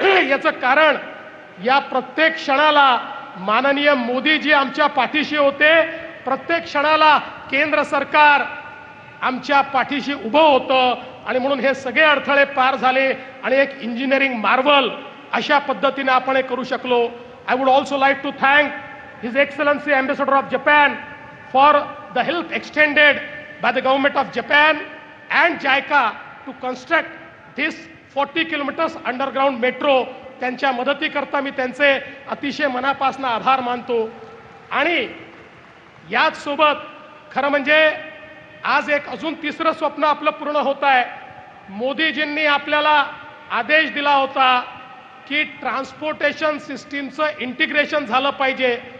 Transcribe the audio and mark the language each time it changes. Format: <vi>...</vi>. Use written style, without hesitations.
<mr>याचं कारण या प्रत्येक क्षणाला माननीय मोदीजी आमच्या पाठीशी होते. प्रत्येक क्षणाला केंद्र सरकार आमच्या पाठीशी उभं होतं आणि म्हणून हे सगळे अडथळे पार झाले आणि एक इंजिनिअरिंग मार्वल अशा पद्धतीने आपण हे करू शकलो.</mr> <en>I would also like to thank his excellency ambassador of Japan for the help extended by the government of Japan and JICA to construct this 40 kilometers underground metro.</en> <mr>त्यांच्या मदतीकरता मी त्यांचे अतिशय मनापासून आभार मानतो. आणि याच सोबत खरं म्हणजे आज एक अजून तिसरं स्वप्न आपलं पूर्ण होत आहे. मोदीजींनी आपल्याला आदेश दिला होता की ट्रान्सपोर्टेशन सिस्टीमचं इंटिग्रेशन झालं पाहिजे.</mr>